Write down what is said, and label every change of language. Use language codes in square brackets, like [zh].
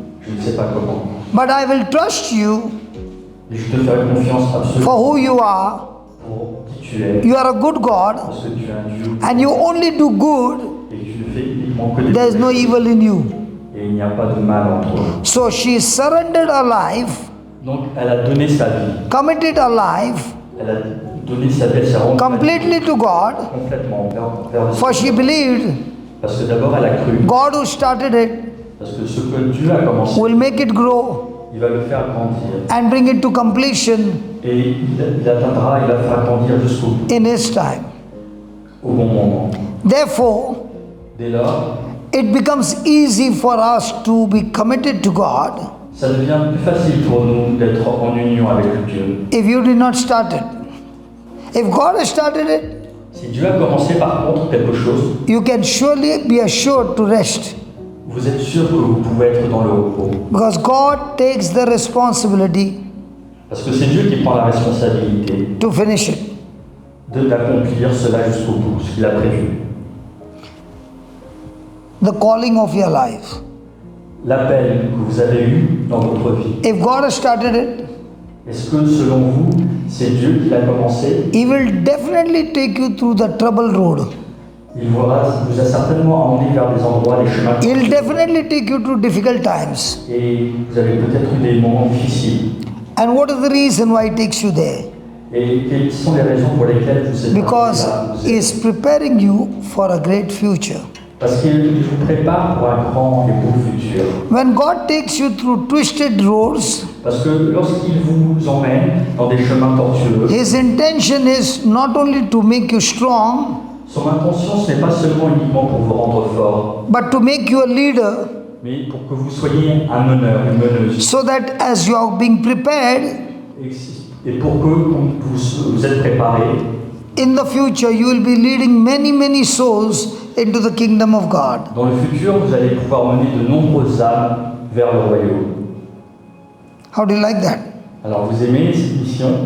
[fr] je ne sais pas comment. [en] But I will trust you [fr] Et je te ferai confiance absolument [en] for who you are. [fr] pour qui tu es. [en] You are a good God [fr] Parce que tu es un Dieu [en] and you only do good. [fr] et que tu ne fais uniquement que des [en] There is no [fr] choses. [en] evil in you. [fr] Et il n'y a pas de mal en toi. [en] So she surrendered her life, [fr] Donc elle a donné sa vie. [en] committed her life [fr] Elle a donné sa vie, elle s'est rendue [en] completely to God, [fr] complètement vers le [en] for she believed [fr] Parce que d'abord elle a cru. [en] God who started it [fr] Parce que ce que Dieu a commencé, [en] will make it grow [fr] il va le faire grandir. [en] and bring it to completion [fr] Et il atteindra, il va faire grandir jusqu'au bout, [en] in His time. [fr] au bon moment. [en] Therefore, [fr] Dès lors, [en] it becomes easy for us to be committed to God [fr] ça devient plus facile pour nous d'être en union avec Dieu. [en] if you did not start it. If God has started it, [fr] Si Dieu a commencé par contre quelque chose, [en] you can surely be assured to rest [fr] vous êtes sûr que vous pouvez être dans le repos. [en] because God takes the responsibility [fr] Parce que c'est Dieu qui prend la responsabilité [en] to finish it. [fr] d'accomplir cela jusqu'au bout, ce qu'il a prévu. [en] The calling of your life. [fr] L'appel que vous avez eu dans votre vie, [en] If God has started it, [fr] est-ce que selon vous, c'est Dieu qui l'a commencé? [en] He will definitely take you through the trouble road. [fr] Il vous a certainement emmené vers des endroits, des chemins. [en] He'll definitely take you through difficult times. [fr] Et vous avez peut-être eu des moments difficiles. [en] And what is the reason why He takes you there? [fr] Et quelles sont les raisons pour lesquelles vous êtes [en] Because [fr] là où vous [en] He [fr] êtes? [en] is preparing you for a great future. [fr] Parce qu'il vous prépare pour un grand et beau futur. [en] When God takes you through twisted roads, [fr] Parce que lorsqu'il vous emmène dans des chemins tortueux, [en] His intention is not only to make you strong, [fr] son intention, ce n'est pas seulement uniquement pour vous rendre fort, [en] but to make you a leader [fr] mais pour que vous soyez un meneur, une meneuse. [en] so that as you are being prepared, [fr] Et Et pour que vous êtes préparés, [en] in the future you will be leading many souls into the kingdom of God. [fr] dans le futur, vous allez pouvoir mener de nombreuses âmes vers le royaume. [en] How do you like that? [fr] Alors, vous aimez cette mission?